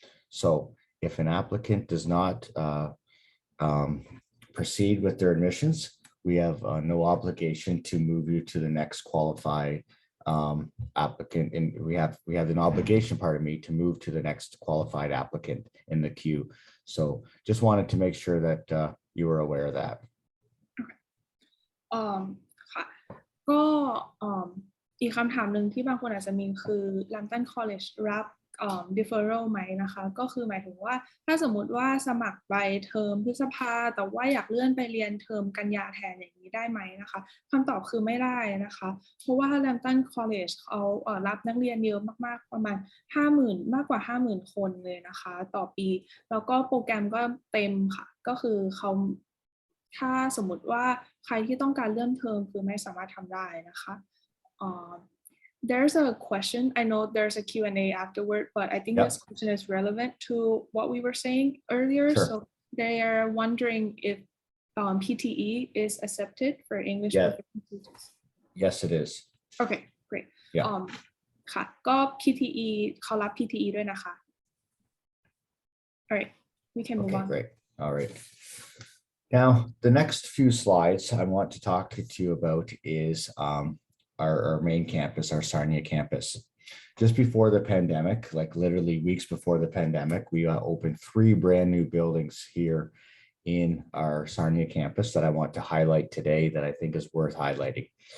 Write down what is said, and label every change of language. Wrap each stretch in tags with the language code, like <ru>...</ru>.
<en>So if an applicant does not proceed with their admissions, we have no obligation to move you to the next qualified applicant, and we have an obligation, pardon me, to move to the next qualified applicant in the queue. So just wanted to make sure that you were aware of that.</en> <th>ค่ะก็อีกคำถามหนึ่งที่บางคนอาจจะมีคือ Lambton College รับ deferral ไหมนะคะก็คือหมายถึงว่าถ้าสมมุติว่าสมัครไปเทอมพฤษภาแต่ว่าอยากเลื่อนไปเรียนเทอมกันยาแทนอย่างนี้ได้ไหมนะคะคำตอบคือไม่ได้นะคะเพราะว่า Lambton College เขารับนักเรียนเยอะมากๆประมาณ 50,000 มากกว่า 50,000 คนเลยนะคะต่อปีแล้วก็โปรแกรมก็เต็มค่ะก็คือเขาถ้าสมมุติว่าใครที่ต้องการเลื่อนเทอมคือไม่สามารถทำได้นะคะ</th> <en>There's a question. I know there's a Q&A afterward, but I think this question is relevant to what we were saying earlier. Sure. So they are wondering if PTE is accepted for English teachers. Yes, it is. Okay, great. Yeah.</en> <th>ค่ะก็ PTE เขารับ PTE ด้วยนะคะ</th> <en>All right, we can move on. Great. All right. Now, the next few slides I want to talk to you about is our main campus, our Sarnia campus. Just before the pandemic, like literally weeks before the pandemic, we opened 3 brand new buildings here in our Sarnia campus that I want to highlight today that I think is worth highlighting.</en>